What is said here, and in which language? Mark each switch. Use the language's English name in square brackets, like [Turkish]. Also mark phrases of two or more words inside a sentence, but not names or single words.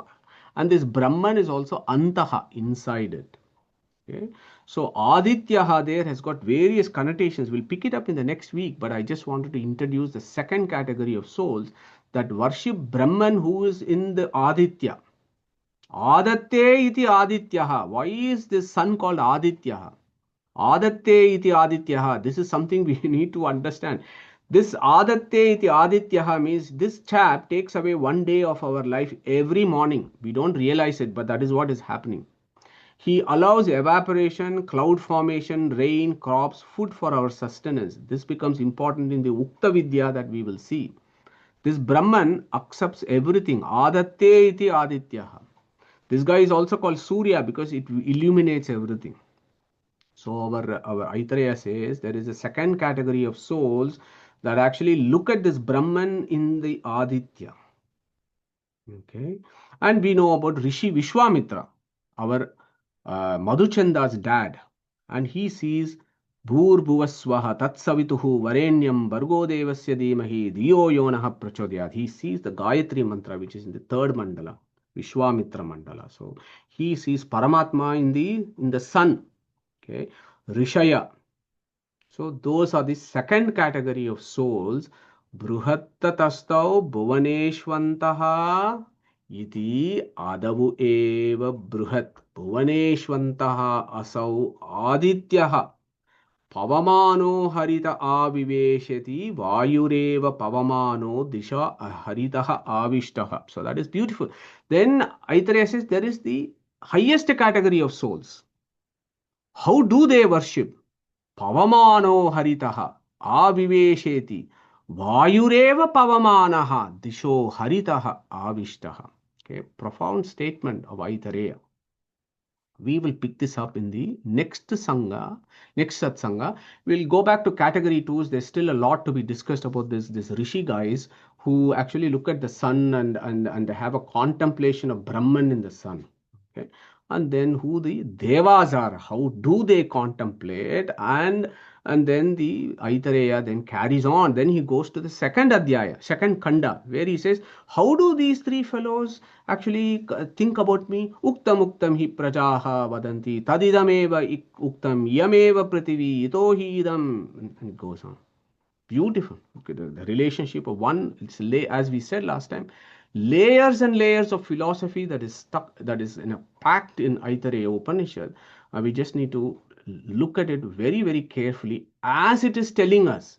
[English] And this Brahman is also Antaha, inside it. Okay. So Adityaha there has got various connotations. We'll pick it up in the next week, but I just wanted to introduce the second category of souls that worship Brahman who is in the Aditya. [Sanskrit] Adatte iti Adityaha. [English] Why is this sun called Adityaha? [Sanskrit] Adatte iti Adityaha. [English] This is something we need to understand. This [Sanskrit] Adatya iti Adityaha [English] means this chap takes away 1 day of our life every morning. We don't realize it, but that is what is happening. He allows evaporation, cloud formation, rain, crops, food for our sustenance. This becomes important in the Ukta Vidya that we will see. This Brahman accepts everything. [Sanskrit] Adatya iti Adityaha. [English] This guy is also called Surya because it illuminates everything. So our Aitareya says there is a second category of souls that actually look at this Brahman in the Aditya. Okay. And we know about Rishi Vishwamitra, our Madhuchanda's dad. [Sanskrit] And he sees Bhur Bhuvaswaha Tatsavituhu Varenyam Bargo Devasya Dhimahi Dhiyo Yonaha Prachodhyat. [English] He sees the Gayatri mantra, which is in the third mandala, Vishwamitra mandala. So he sees Paramatma in the sun. Okay. Rishaya. So those are the second category of souls. [Sanskrit] Bruhattatastau Bhuvaneshwantaha iti adavu eva bruhat. Bhuvaneshwantaha asau adityaha. Pavamano harita aviveshati vayureva pavamano disha haritaha avishtaha. [English] So that is beautiful. Then Aitareya says there is the highest category of souls. How do they worship? [Sanskrit] Pavamano haritaha avivesheti vayureva pavamanaha disho haritaha avishtaha. [English] Okay, profound statement of Aitareya. We will pick this up in the next Sangha, next Satsanga. We'll go back to category 2s. There's still a lot to be discussed about this Rishi guys who actually look at the sun and have a contemplation of Brahman in the sun. Okay. And then who the Devas are, how do they contemplate, and then the Aitareya then carries on. Then he goes to the second Adhyaya, second Kanda, where he says, how do these three fellows actually think about me? [Sanskrit] Uktam uktam hi prajaha vadanti tadidameva uktam yameva prativi ito hi idam, [English] and it goes on. Beautiful. Okay, the relationship of one, it's as we said last time, layers and layers of philosophy that is stuck, that is packed in Aitareya Upanishad. We just need to look at it very, very carefully as it is telling us.